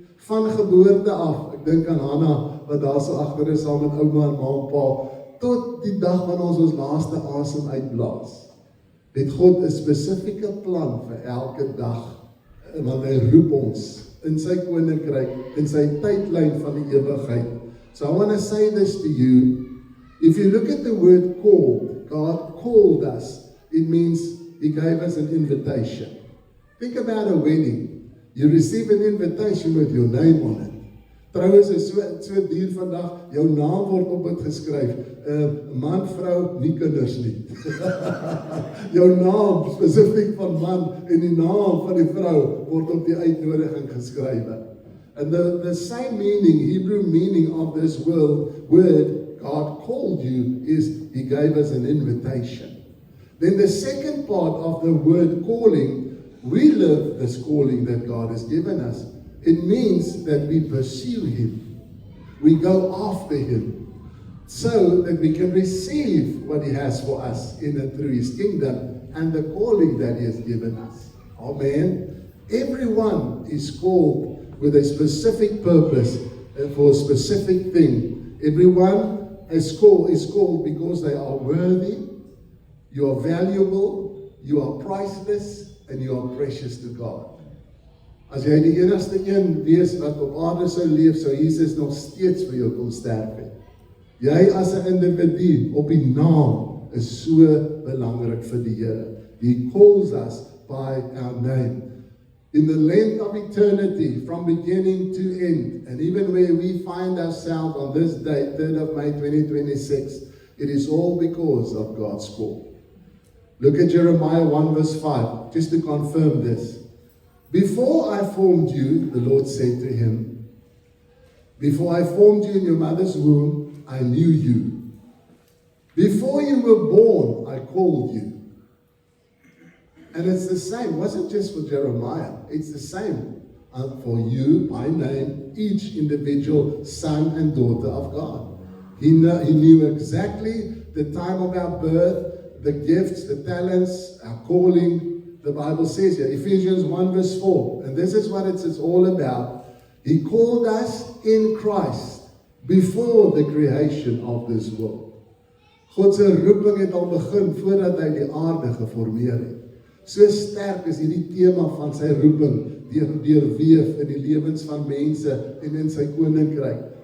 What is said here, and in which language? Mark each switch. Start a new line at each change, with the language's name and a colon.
Afrikaans: Van geboorte af, ek dink aan Hanna, wat daar so agter is saam met ouma en ma en pa, tot die dag wanneer ons laaste asem uitblaas, het God 'n spesifieke plan vir elke dag, want hy roep ons in sy koninkryk, in sy tydlyn van die ewigheid.
English: So I want to say this to you. If you look at the word called, God called us, it means He gave us an invitation. Think about a wedding. You receive an invitation with your name on it.
Afrikaans: Trouwens is so duur vandag, jou naam word op dit geskryf. Man, vrou, nie kinders nie. Jou naam spesifiek van man en die naam van die vrou word op die uitnodiging geskrywe.
English: And the same meaning, Hebrew meaning of this word, God called you, is He gave us an invitation. Then the second part of the word calling, we live this calling that God has given us. It means that we pursue Him. We go after Him so that we can receive what He has for us in and through His kingdom and the calling that He has given us. Amen. Everyone is called with a specific purpose for a specific thing. Everyone is called because they are worthy, you are valuable, you are priceless, and you are precious to God.
Afrikaans: As jy die enigste een wees wat op aarde sou leef, sou Jesus nog steeds vir jou kom sterf het. Jy as 'n individu op die naam is so belangrik vir die Here.
English: He calls us by our name. In the length of eternity, from beginning to end, and even where we find ourselves on this date, 3rd of May 2026, it is all because of God's call. Look at Jeremiah 1 verse 5, just to confirm this. Before I formed you, the Lord said to him, before I formed you in your mother's womb, I knew you. Before you were born, I called you. And it's the same, it wasn't just for Jeremiah, it's the same for you by name, each individual son and daughter of God. He knew exactly the time of our birth, the gifts, the talents, our calling. The Bible says here, Ephesians 1 verse 4, and this is what it's all about. He called us in Christ before the creation of this world.
Afrikaans: God se roeping het al begin voordat hy die aarde geformeer het. So sterk is hierdie tema van sy roeping deurweef in die lewens van mense en in sy koninkryk,